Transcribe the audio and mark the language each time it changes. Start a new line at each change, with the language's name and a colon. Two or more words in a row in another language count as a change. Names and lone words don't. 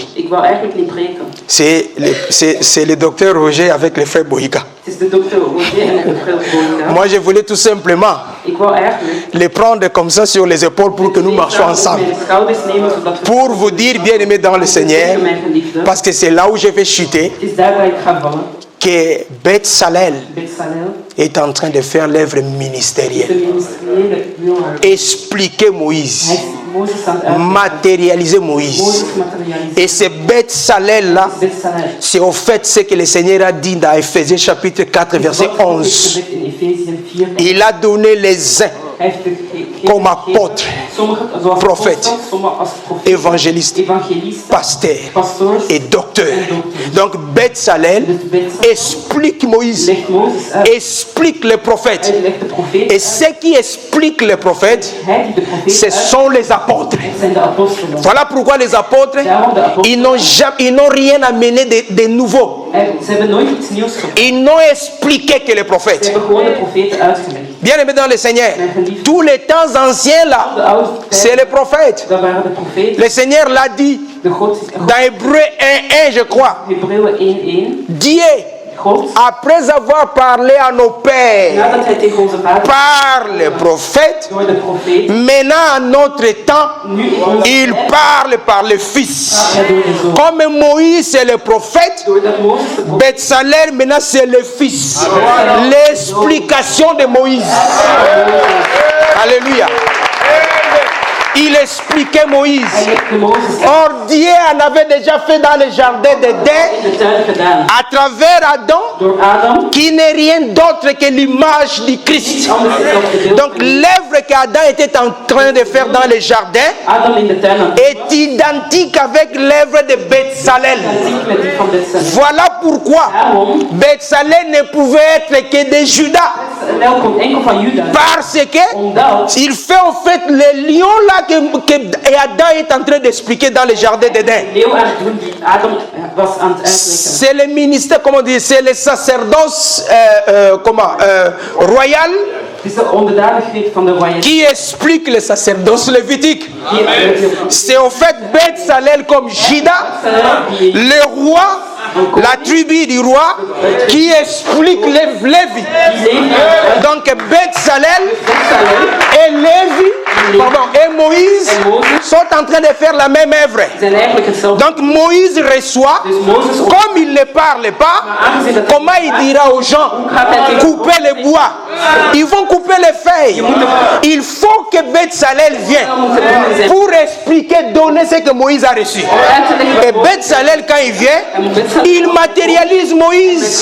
Dutch: ik wou eigenlijk niet preken.
French: C'est le docteur Roger avec le frère Bohika.
Dutch: Het is de dokter Roger en de frère Bonica.
French: Moi, je voulais tout simplement
Dutch: Ik wou eigenlijk
French: les prendre comme ça sur les épaules pour que nous marchions ensemble.
Dutch: mijn schouders nemen zodat we
French: Pour vous dire, bien-aimé dans le Seigneur,
Dutch: mijn geliefde.
French: parce que c'est là où je vais chuter,
Dutch: Het is daar waar ik ga vallen.
French: que Beth Salel
Dutch: Bezalel,
French: est en train de faire l'œuvre
Dutch: de
French: ministérielle.
Dutch: ministeriële wil.
French: Expliquer Moïse,
Dutch: Hij is Mozes aan het uitleggen.
French: matérialiser Moïse.
Dutch: Mozes materialiseren.
French: Et ce Beth Salel-là,
Dutch: Bezalel.
French: c'est au fait ce que le Seigneur a dit dans Ephésiens chapitre 4, verset 11.
Dutch: In Efesiën 4.
French: Il a donné les uns
Dutch: Hij heeft de
French: comme apôtres,
Dutch: sommigen zoals
French: prophètes,
Dutch: apostels, sommigen als profeten,
French: évangélistes,
Dutch: evangelisten,
French: pasteurs
Dutch: pastoors.
French: et docteurs. Donc Beth Salel explique Moïse,
Dutch: Legt Mozes uit.
French: explique les prophètes.
Dutch: Hij legt de profeten.
French: Et ceux qui expliquent les prophètes,
Dutch: Hij die de profeten
French: ce
Dutch: uit.
French: sont les apôtres.
Dutch: Het zijn de apostelen.
French: Voilà pourquoi les apôtres,
Dutch: Daarom de apostelen.
French: ils n'ont rien amené de nouveau.
Dutch: Ze hebben nooit iets nieuws gebracht.
French: Ils n'ont expliqué que les
Dutch: Ze
French: prophètes.
Dutch: hebben gewoon de profeten uitgelegd.
French: Bien aimé dans le Seigneur, tous les temps anciens
Dutch: De
French: là,
Dutch: oude
French: c'est
Dutch: tijd,
French: les prophètes.
Dutch: dat waren de profeten.
French: Le Seigneur l'a dit
Dutch: De God,
French: dans Hébreu 1:1, je crois.
Dutch: Hebreeën 1:1.
French: Dieu
Dutch: God,
French: après avoir parlé à nos pères
Dutch: nadat hij tegen onze vader
French: par les prophètes,
Dutch: door de profeet,
French: maintenant à notre temps,
Dutch: nu in onze
French: il
Dutch: tijd,
French: parle par le Fils.
Dutch: hij door de Zoon.
French: Comme Moïse c'est le prophète,
Dutch: Doordat Mozes de profeet
French: Betsalel maintenant c'est le Fils. L'explication de Moïse. Alléluia. Il expliquait Moïse.
Dutch: hij heeft de Mozes
French: Or Dieu en avait déjà fait dans le jardin d'Éden
Dutch: in de tuin gedaan.
French: à travers Adam,
Dutch: Door Adam,
French: qui n'est rien d'autre que l'image du Christ.
Dutch: anders is dan de beeld
French: Donc
Dutch: van
French: l'œuvre qu'Adam était en train de faire dans le jardin
Dutch: Adam in de tuin aan het
French: est identique avec l'œuvre de Betsalel.
Dutch: zien met die van Betsalel.
French: Voilà pourquoi
Dutch: Daarom,
French: Betsalel ne pouvait être que de Juda.
Dutch: Betsalel komt enkel van Juda.
French: Parce que
Dutch: Omdat
French: il fait en fait le lion là que Adam est en train d'expliquer dans le jardin d'Éden.
Dutch: leeuw aan het doen die Adam was aan het uitleggen.
French: C'est le ministère, comment dire, c'est le sacerdoce royal
Dutch: Het is de onderdanigheid van de royaliteit.
French: qui explique le sacerdoce lévitique. C'est en fait Betsalel comme Juda,
Dutch: Die
French: le roi, la tribu du roi, qui explique les Lévi. Donc Betsalel et Lévi, et Moïse sont en train de faire la même œuvre.
Dutch: zijn eigenlijk hetzelfde.
French: Donc Moïse reçoit,
Dutch: Dus Mozes ook.
French: comme il ne parle pas, comment il dira aux gens, couper les bois. Ils vont couper les feuilles. Il faut que Betsalel vienne pour expliquer, donner ce que Moïse a reçu. Et Betsalel, quand il vient, il matérialise Moïse.